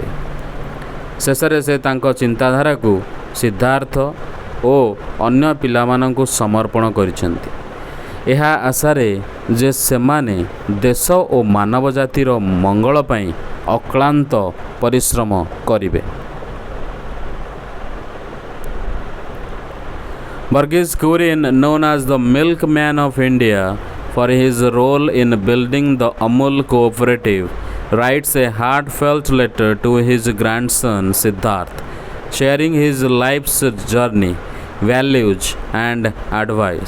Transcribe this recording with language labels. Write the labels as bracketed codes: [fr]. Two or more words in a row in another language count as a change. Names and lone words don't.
[or] ଶେଷରେ ସେ ତାଙ୍କ ଚିନ୍ତାଧାରାକୁ ସିଦ୍ଧାର୍ଥ ଓ ଅନ୍ୟ ପିଲାମାନଙ୍କୁ ସମର୍ପଣ କରିଛନ୍ତି, ଏହା ଆଶାରେ ଯେ ସେମାନେ ଦେଶ ଓ ମାନବ ଜାତିର ମଙ୍ଗଳ ପାଇଁ ଅକ୍ଳାନ୍ତ ପରିଶ୍ରମ କରିବେ। [en] Verghese Kurian, known as the Milkman of India for his role in building the Amul cooperative, writes a heartfelt letter to his grandson Siddharth, sharing his life's journey, values, and advice.